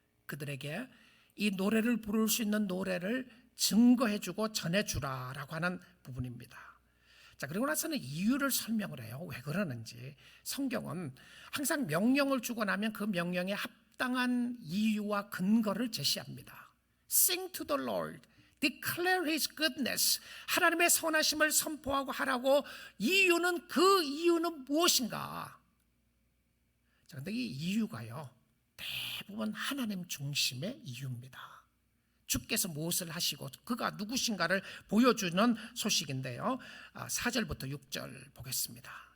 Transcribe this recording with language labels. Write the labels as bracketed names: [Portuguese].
[Korean] 그들에게 이 노래를 부를 수 있는 노래를 증거해주고 전해주라라고 하는 부분입니다. 자, 그리고 나서는 이유를 설명을 해요. 왜 그러는지. 성경은 항상 명령을 주고 나면 그 명령에 합당한 이유와 근거를 제시합니다. [English] Sing to the Lord, declare His goodness. [Korean] 하나님의 선하심을 선포하고 하라고. 이유는, 그 이유는 무엇인가? 자, 근데 이 이유가요, 대부분 하나님 중심의 이유입니다. 주께서 무엇을 하시고 그가 누구신가를 보여주는 소식인데요, 4절부터 6절 보겠습니다.